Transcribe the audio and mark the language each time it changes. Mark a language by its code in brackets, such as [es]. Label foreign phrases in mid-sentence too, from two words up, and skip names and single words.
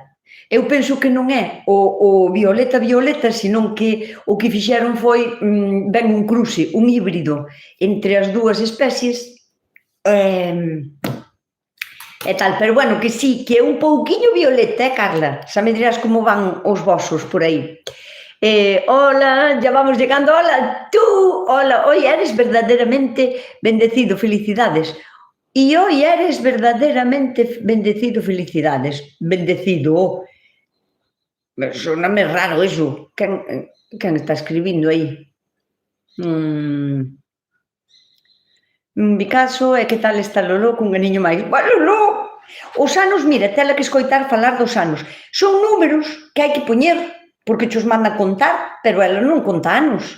[gl] Eu penso que non é o violeta, senón que o que fixeron foi ben un cruce, un híbrido entre as dúas especies e tal, pero bueno, que sí, que é un pouquiño violeta, Carla? Xa me dirás como van os vosos por aí. [es] Hola, ya vamos llegando, hola, tú, hola, hoy eres verdaderamente bendecido, felicidades. Y hoy eres verdaderamente bendecido, felicidades. Bendecido. [gl] Soname raro eso. Quen está escribindo aí? Bicaso, e que tal está Lolo cun ganiño máis? Lolo! Os anos, mira, tela que escoitar falar dos anos. Son números que hai que poñer, porque xos manda contar, pero ela non conta anos.